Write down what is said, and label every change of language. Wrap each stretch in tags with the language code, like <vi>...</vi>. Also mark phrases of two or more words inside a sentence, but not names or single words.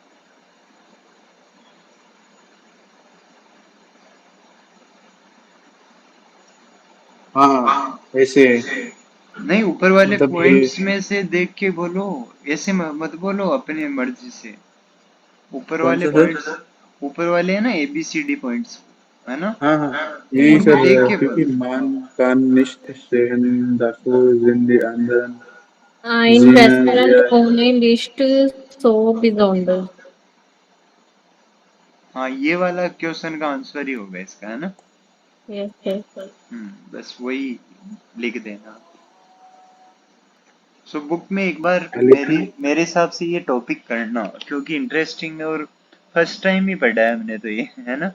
<hi>हाँ हाँ, ऐसे नहीं, ऊपर वाले मतलब ये पॉइंट्स में से देख के बोलो, ऐसे मत बोलो अपने मर्जी से। ऊपर कौन वाले सा सर? पॉइंट्स, ऊपर वाले है ना ABCD पॉइंट्स, है ना, हाँ हाँ, यही उनको सर, देख के क्योंकि बोलो।</hi> <de>मान kann nicht sehen, dafür sind die anderen Ein Sinne Restaurant sehr. ohne Licht so besonders.</de> <hi>हाँ, ये वाला क्वेश्चन का आंसर ही होगा इसका, है ना।</hi> <en>Yes, yes.</en> <hi>बस वही लिख देना। सो बुक में एक बार क्या लिखना है? मेरे हिसाब से ये टॉपिक करना, क्योंकि इंटरेस्टिंग है और फर्स्ट टाइम ही पढ़ा है हमने तो ये, है ना।</hi>